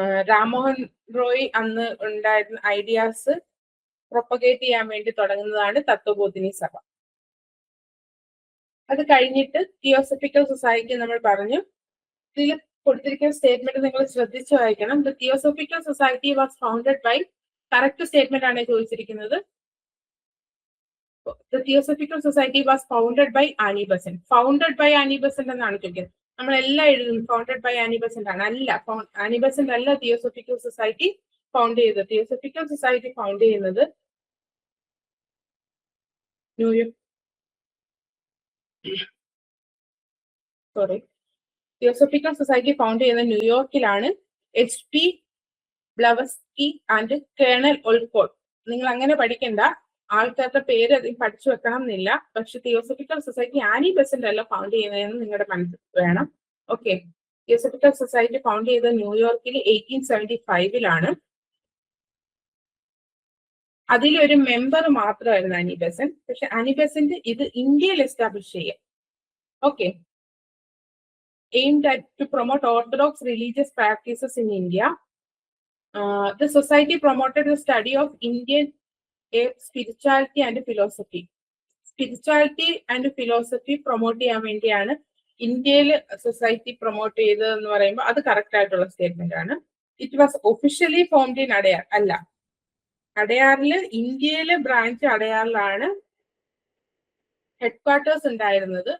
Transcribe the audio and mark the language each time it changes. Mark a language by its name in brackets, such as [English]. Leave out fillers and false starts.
[Malayalam] രാംമോഹൻ റോയ് അന്ന് ഉണ്ടായിരുന്ന ideas propagate ചെയ്യാൻ വേണ്ടി തുടങ്ങുന്നതാണ് തത്വബോധിനി സഭ. അത് കഴിഞ്ഞിട്ട് തിയോസഫിക്കൽ സൊസൈറ്റി നമ്മൾ പറഞ്ഞു. ഇതിൽ കൊടുത്തിരിക്കുന്ന സ്റ്റേറ്റ്മെന്റ് നിങ്ങൾ ശ്രദ്ധിച്ചു വായിക്കണം. [English] the theosophical society was founded by, [Malayalam] correct statement ആണ് ചോദിച്ചിരിക്കുന്നത്. [English] The Theosophical Society was founded by Annie Besant. Founded by Annie Besant [Malayalam] എന്നാണ് ചോദിക്കുന്നത്. നമ്മളെല്ലാം എഴുതും ഫൗണ്ടഡ് ബൈ ആനി ബെസന്റ് ആണ്. അല്ല, ആനി ബെസന്റ് അല്ല തിയോസഫിക്കൽ സൊസൈറ്റി ഫൗണ്ട് ചെയ്തത്. തിയോസഫിക്കൽ സൊസൈറ്റി ഫൗണ്ട് ചെയ്യുന്നത് തിയോസഫിക്കൽ സൊസൈറ്റി ഫൗണ്ട് ചെയ്യുന്നത് ന്യൂയോർക്കിലാണ്. HP ബ്ലവസ്കി and colonel ഒൾക്കോട്ട്. നിങ്ങൾ അങ്ങനെ പഠിക്കണ്ട, ആൾക്കാരുടെ പേര് അതിൽ പഠിച്ചു വെക്കണം എന്നില്ല. പക്ഷെ തിയോസഫിക്കൽ സൊസൈറ്റി ആനി ബെസന്റ് അല്ല ഫൗണ്ട് ചെയ്യുന്നതെന്ന് നിങ്ങളുടെ മനസ്സിൽ വേണം. ഓക്കെ, തിയോസഫിക്കൽ സൊസൈറ്റി ഫൗണ്ട് ചെയ്തത് ന്യൂയോർക്കിൽ 1875. അതിലൊരു മെമ്പർ മാത്രമായിരുന്നു ആനി ബെസന്റ്. പക്ഷെ ആനി ബെസന്റ് ഇത് ഇന്ത്യയിൽ എസ്റ്റാബ്ലിഷ് ചെയ്യാം. [English] Okay, aimed at to promote orthodox religious practices in India. The society promoted the study of Indian spirituality and philosophy. [Malayalam] Spirituality and philosophy promote ചെയ്യാൻ വേണ്ടിയാണ് ഇന്ത്യയിൽ സൊസൈറ്റി പ്രൊമോട്ട് ചെയ്തതെന്ന് പറയുമ്പോൾ അത് കറക്റ്റ് ആയിട്ടുള്ള സ്റ്റേറ്റ്മെന്റ് ആണ്. [English] it was officially formed in [Malayalam] Adyar. അല്ല, അടയാറിൽ ഇന്ത്യയിലെ ബ്രാഞ്ച് അടയാറിലാണ് ഹെഡ് ക്വാർട്ടേഴ്സ് ഉണ്ടായിരുന്നത്.